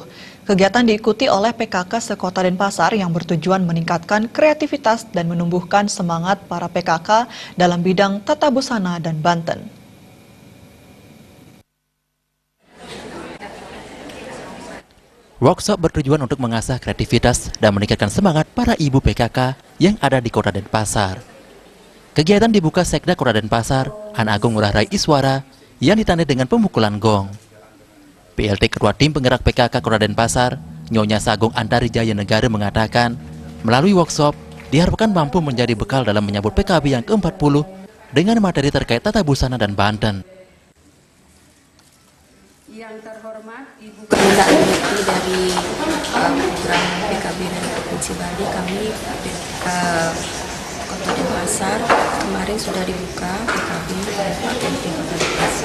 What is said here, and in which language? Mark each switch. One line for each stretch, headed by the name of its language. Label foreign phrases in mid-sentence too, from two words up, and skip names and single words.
Indonesian: Kegiatan diikuti oleh PKK se-Kota Denpasar yang bertujuan meningkatkan kreativitas dan menumbuhkan semangat para PKK dalam bidang Tata Busana dan Banten. Workshop bertujuan untuk mengasah kreativitas dan meningkatkan semangat para ibu PKK yang ada di Kota Denpasar. Kegiatan dibuka Sekda Kota Denpasar, Han Agung Ngurah Rai Iswara, yang ditandai dengan pemukulan gong. PLT Ketua Tim Penggerak PKK Kota Denpasar, Nyonya Sagung Antari Jaya Negara mengatakan, melalui workshop, diharapkan mampu menjadi bekal dalam menyambut PKB yang ke-40 dengan materi terkait tata busana dan Banten. Yang terhormat Ibu Ketua Inti dari program PKB dan Provinsi Bali, kami Kota Denpasar kemarin sudah dibuka PKB Kabupaten Kota Denpasar.